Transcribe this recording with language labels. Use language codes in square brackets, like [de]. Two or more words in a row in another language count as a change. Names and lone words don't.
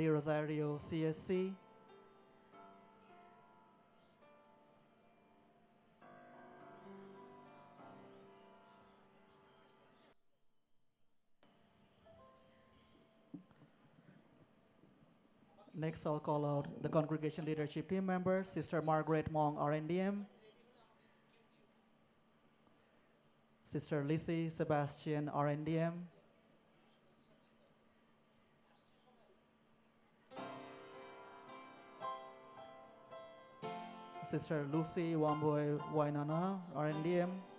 [en] Rosario, CSC. Next, I'll call out the congregation leadership team members, Sister Margaret Mong, RNDM, Sister Lissy Sebastian, RNDM, Sister Lucy Wamboy Wainana, RNDM,